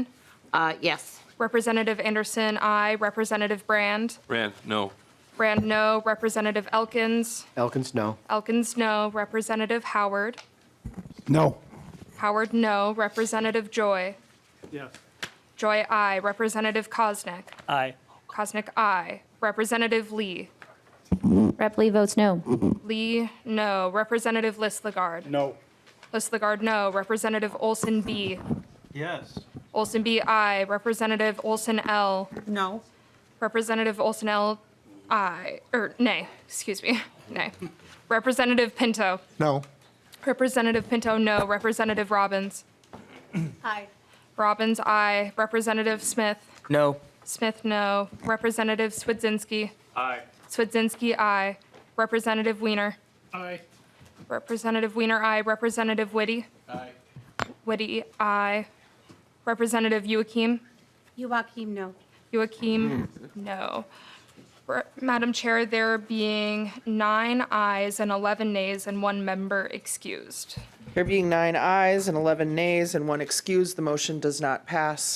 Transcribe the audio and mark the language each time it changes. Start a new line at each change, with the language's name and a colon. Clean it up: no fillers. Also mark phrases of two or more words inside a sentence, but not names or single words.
English: Yes. Representative Anderson, aye. Representative Brand? Rand, no. Brand, no. Representative Elkins? Elkins, no. Elkins, no. Representative Howard? No. Howard, no. Representative Joy? Yes. Joy, aye. Representative Koznick? Aye. Koznick, aye. Representative Lee? Rep. Lee votes no. Lee, no. Representative List-Lagarde? No. List-Lagarde, no. Representative Olson B? Yes. Olson B, aye. Representative Olson L? No. Representative Olson L, aye. Nay, excuse me. Nay. Representative Pinto? No. Representative Pinto, no. Representative Robbins? Aye. Robbins, aye. Representative Smith? No. Smith, no. Representative Swedzinski? Aye. Swedzinski, aye. Representative Weiner? Aye. Representative Weiner, aye. Representative Whitty? Aye. Whitty, aye. Representative Joachim? Joachim, no. Joachim, no. Madam Chair, there being 9 ayes and 11 nays and 1 member excused. There being 9 ayes and 11 nays and 1 excused, the motion does not pass.